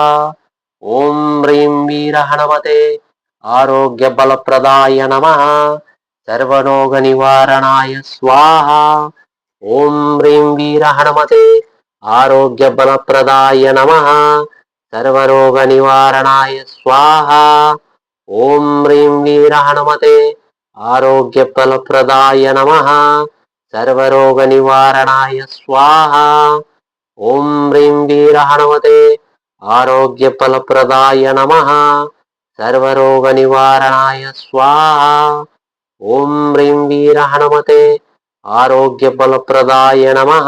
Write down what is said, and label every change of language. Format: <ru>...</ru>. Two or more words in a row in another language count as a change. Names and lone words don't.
<sa>ఓం హ్రీం వీర హనుమతే ఆరోగ్య బలప్రదాయ నమః, సర్వరోగ నివారణాయ స్వాహా. ఓం హ్రీం వీర హనుమతే ఆరోగ్య బలప్రదాయ నమః, సర్వరోగ నివారణాయ స్వాహా. ఓం హ్రీం వీర హనుమతే ఆరోగ్య బలప్రదాయ నమః, सर्वरोगनिवारणाय स्वाहा। ॐ ह्रीं वीरहनुमते आरोग्यफलप्रदाय नमः। सर्वरोगनिवारणाय स्वाहा। ॐ ह्रीं वीरहनुमते आरोग्यफलप्रदाय नमः।</sa>